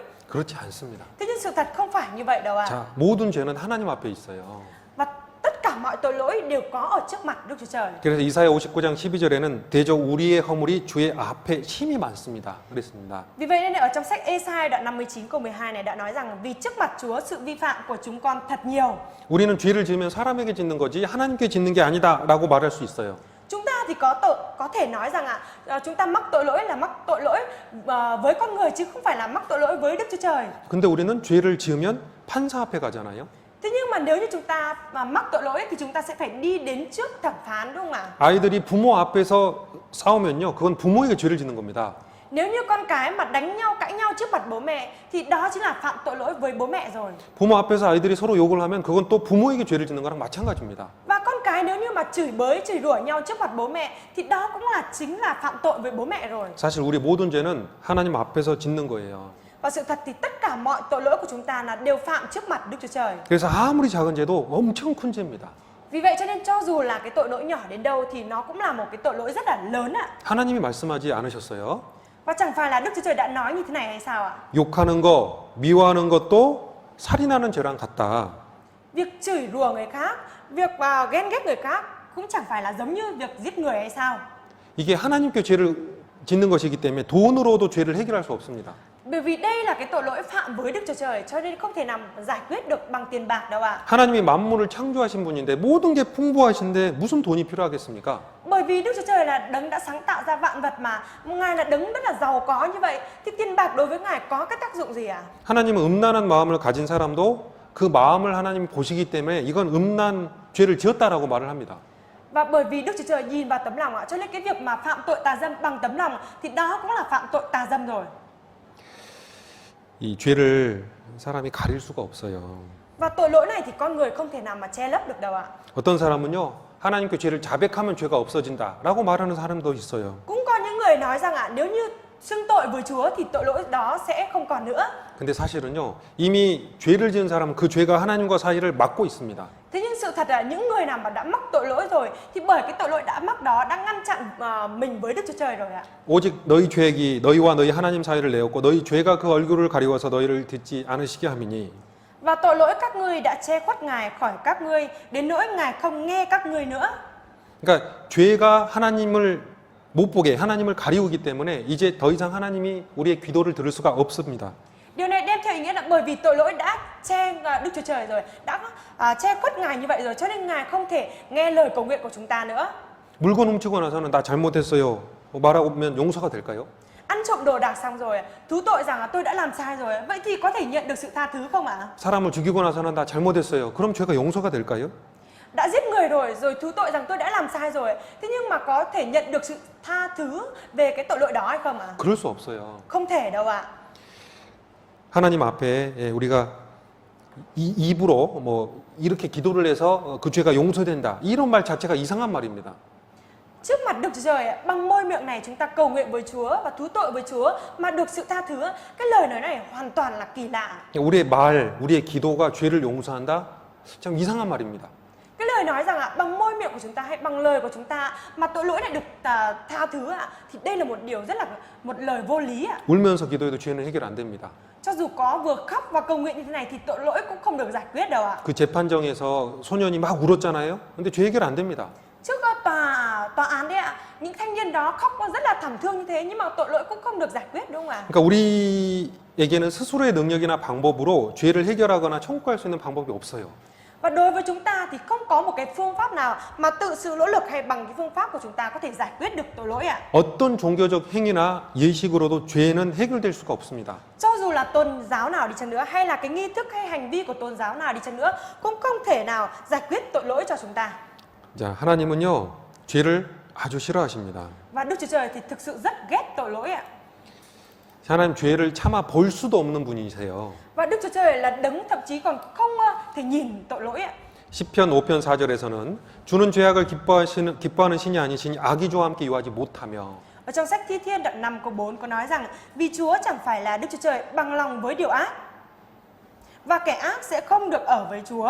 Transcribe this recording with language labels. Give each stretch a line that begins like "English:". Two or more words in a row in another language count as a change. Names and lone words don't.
Korean: 그렇지 않습니다.
Vietnamese: Thế nhưng sự thật không phải như vậy đâu ạ.
Korean: 자, 모든 죄는 하나님 앞에 있어요.
Vietnamese: Và tất cả mọi tội lỗi đều có ở trước mặt Đức Chúa Trời.
Korean: 그래서 이사야 59장 12절에는 대저 우리의 허물이 주의 앞에 심히 많습니다. 그랬습니다.
Vietnamese: Vì vậy nên ở trong sách Ê-sai đoạn 59 câu 12 này đã nói rằng vì trước mặt Chúa sự vi phạm của chúng con thật nhiều.
Korean: 우리는 죄를 지으면 사람에게 짓는 거지 하나님께 짓는 게 아니다라고 말할 수 있어요.
Vietnamese: Chúng ta thì có thể nói rằng chúng ta mắc tội lỗi là mắc tội lỗi với con người chứ không phải là mắc tội lỗi với Đức Chúa Trời.
Korean: 근데 우리는 죄를 지으면 판사 앞에 가잖아요.
Vietnamese: Thế nhưng mà nếu như chúng ta mà mắc tội lỗi thì chúng ta sẽ phải đi đến trước thẩm phán, đúng không ạ?
Korean: 아이들이 부모 앞에서 싸우면요, 그건 부모에게 죄를 짓는 겁니다.
Vietnamese: Nếu như con cái mà đánh nhau, cãi nhau trước mặt bố mẹ thì đó chính là phạm tội lỗi với bố mẹ rồi.
Korean: 부모 앞에서 아이들이 서로 욕을 하면 그건 또 부모에게 죄를 짓는 거랑 마찬가지입니다.
Vietnamese: Và con cái nếu như mà chửi bới, chửi rủa nhau trước mặt bố mẹ thì đó cũng là chính là phạm tội với bố mẹ rồi.
Korean: 사실 우리 모든 죄는 하나님 앞에서 짓는 거예요.
Vietnamese: Và sự thật thì tất cả mọi tội lỗi của chúng ta là đều phạm trước mặt Đức Chúa Trời.
Korean: 그래서 아무리 작은 죄도 엄청 큰 죄입니다.
Vietnamese: Vì vậy cho nên cho dù là cái tội lỗi nhỏ đến đâu thì nó cũng là một cái tội lỗi rất là lớn ạ.
Korean: 하나님이 말씀하지 않으셨어요?
Vietnamese: Và chẳng phải là Đức Chúa Trời đã nói như thế này hay sao ạ?
Korean: 욕하는 거, 미워하는 것도 살인하는 죄랑 같다.
Vietnamese: Việc chửi rủa người khác, việc ghen ghét người khác cũng chẳng phải là giống như việc giết người hay sao?
Korean: 이게 하나님께 죄를 짓는 것이기 때문에 돈으로도 죄를 해결할 수 없습니다.
Vietnamese: Bởi vì đây là cái tội lỗi phạm với Đức Chúa Trời cho nên không thể nào giải quyết được bằng tiền bạc đâu ạ.
Korean: 하나님이 만물을 창조하신 분인데 모든 게 풍부하신데 무슨 돈이 필요하겠습니까?
Vietnamese: Bởi vì Đức Chúa Trời là đấng đã sáng tạo ra vạn vật mà Ngài là đấng rất là giàu có như vậy thì tiền bạc đối với Ngài có cái tác dụng gì ạ?
Korean: 하나님은 음란한 마음을 가진 사람도 그 마음을 하나님이 보시기 때문에 이건 음란 죄를 지었다라고 말을 합니다.
Vietnamese: Và bởi vì Đức Chúa Trời nhìn vào tấm lòng ạ, cho nên cái việc mà phạm tội tà dâm bằng tấm lòng thì đó cũng là phạm tội tà dâm rồi.
Korean: 이 죄를 사람이 가릴 수가 없어요.
Vietnamese: Và tội lỗi này thì con người không thể nào mà che lấp được đâu ạ.
Korean: 어떤 사람은요, 하나님께 죄를 자백하면 죄가 없어진다라고 말하는 사람도 있어요.
Vietnamese: Cũng có những người nói rằng nếu như xưng tội với Chúa thì tội lỗi đó sẽ không còn nữa.
Korean: 근데 사실은요, 이미 죄를 지은 사람은 그 죄가 하나님과 사이를 막고 있습니다.
Vietnamese: Thế nhưng sự thật là những người nào mà đã mắc tội lỗi rồi thì bởi cái tội lỗi đã mắc đó đã ngăn chặn mình với Đức Chúa Trời rồi ạ.
Korean: 오직 너희 죄악이 너희와 너희 하나님 사이를 내었고 너희 죄가 그 얼굴을 가리워서 너희를 듣지 않으시게 함이니.
Vietnamese: Và tội lỗi các ngươi đã che khuất Ngài khỏi các ngươi đến nỗi Ngài không nghe các ngươi nữa.
Korean: 그러니까 죄가 하나님을 못 보게 하나님을 가리우기 때문에 이제 더 이상 하나님이 우리의 기도를 들을 수가 없습니다.
Vietnamese: Điều này đem theo ý nghĩa là bởi vì tội lỗi đã che Đức Chúa Trời rồi, đã che khuất Ngài như vậy rồi, cho nên Ngài không thể nghe lời cầu nguyện của chúng ta nữa.
Korean: 물건 훔치고 나서는 나 잘못했어요 말하고 면 용서가 될까요?
Vietnamese: Ăn trộm đồ đạc xong rồi, thú tội rằng là tôi đã làm sai rồi, vậy thì có thể nhận được sự tha thứ không ạ?
Korean: 사람을 죽이고 나서는 나 잘못했어요. 그럼 죄가 용서가 될까요?
Vietnamese: Đã giết người rồi thú tội rằng tôi đã làm sai rồi, thế nhưng mà có thể nhận được sự tha thứ về cái tội lỗi đó hay không ạ?
Korean: 그럴 수 없어요.
Vietnamese: Không thể đâu ạ.
Korean: 하나님 앞에 우리가 입으로 뭐 이렇게 기도를 해서 그 죄가 용서된다 이런 말 자체가 이상한 말입니다.
Vietnamese: Trước mặt Đức Chúa Trời, bằng môi miệng này chúng ta cầu nguyện với Chúa và thú tội với Chúa mà được sự tha thứ, cái lời nói này hoàn toàn là kỳ lạ.
Korean: 우리의 말, 우리의 기도가 죄를 용서한다? 참 이상한 말입니다.
Vietnamese: Cái lời nói rằng bằng môi miệng của chúng ta hay bằng lời của chúng ta mà tội lỗi lại được tha thứ thì đây là một điều rất là một lời vô lý ạ.
Korean: 울면서 기도해도 죄는 해결 안 됩니다.
Vietnamese: Cho dù có vừa khóc và cầu nguyện như thế này thì tội lỗi cũng không được giải quyết đâu ạ.
Korean: 그 재판정에서 소년이 막 울었잖아요. 근데 죄 해결 안 됩니다.
Vietnamese: Trước tòa án đấy ạ, những thanh niên đó khóc rất là thảm thương như thế nhưng mà tội lỗi cũng không được giải quyết, đúng không ạ?
Korean: 그러니까 우리에게는 스스로의 능력이나 방법으로 죄를 해결하거나 청구할 수 있는 방법이 없어요.
Vietnamese: Và đối với chúng ta thì không có một cái phương pháp nào mà tự sự nỗ lực hay bằng cái phương pháp của chúng ta có thể giải quyết được tội lỗi ạ.
Korean: 어떤 종교적 행위나 예식으로도 죄는 해결될 수가 없습니다.
Vietnamese: Cho dù là tôn giáo nào đi chăng nữa hay là cái nghi thức hay hành vi của tôn giáo nào đi chăng nữa cũng không thể nào giải quyết tội lỗi cho chúng ta.
Korean: 자, 하나님은요, 죄를 아주 싫어하십니다.
Vietnamese: Và Đức Chúa Trời thì thực sự rất ghét tội lỗi ạ.
Korean: 하나님 죄를 참아 볼 수도 없는 분이세요.
Vietnamese: Và Đức Chúa Trời là đấng thậm chí còn không thể nhìn tội lỗi ạ.
Korean: 시편 5편 4절에서는 주는 죄악을 기뻐하는 신이 아니시니 악의조와 함께 유하지 못하며.
Vietnamese: Ở trong sách Thi Thiên đoạn 5 câu 4 có nói rằng vì Chúa chẳng phải là Đức Chúa Trời bằng lòng với điều ác và kẻ ác sẽ không được ở với Chúa.